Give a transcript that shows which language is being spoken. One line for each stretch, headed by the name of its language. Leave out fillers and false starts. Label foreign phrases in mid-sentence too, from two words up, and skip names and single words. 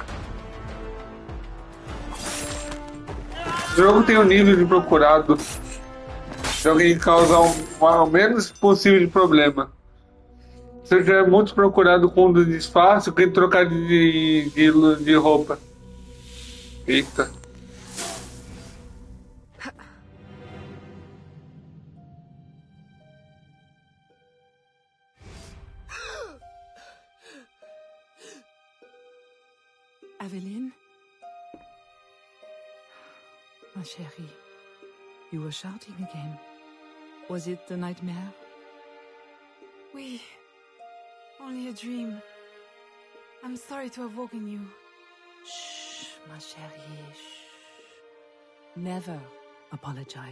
Portuguese: O jogo tem um nível de procurado de alguém causar o menos possível de problema. Se eu tiver muito procurado com um disfarce, eu quero trocar de roupa. Eita. Aveline?
French: Ma chérie,
English: you were shouting again. Was it the nightmare?
French: Oui.
English: Only a dream. I'm sorry to have woken you.
French: Shh, ma chérie, shh.
English: Never apologize.